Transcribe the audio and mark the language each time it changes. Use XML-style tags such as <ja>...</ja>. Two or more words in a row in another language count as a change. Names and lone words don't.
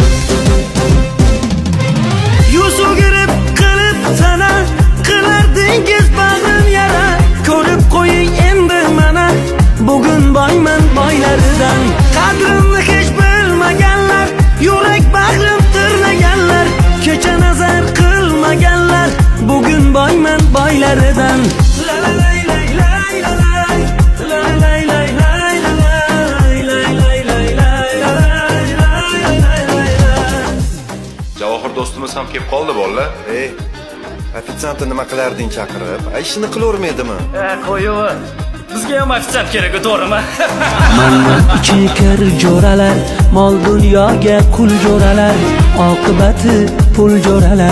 <uz>Yuz o'girib qilib sana, qilar dengiz bag'rim yara. Ko'rib qo'ying endi mana, bugun boyman boylaridan. Qadrimni hech bilmaganlar, yurak bag'rim tirnaganlar. Kecha nazar qilmaganlar, bugun boyman boylaridan. La la la la la la la la la Javohir do'stimiz ham kelib qoldi bolalar. Ofitsiantni nima qilarding chaqirib? Ishini qilavermaydimi? Qo'yaver. Bizga ham ofitsiant kerak, to'g'rimi? Mana ichiga kir jo'ralar, mol dunyoga qul jo'ralar, oqibati pul jo'ralar.</uz>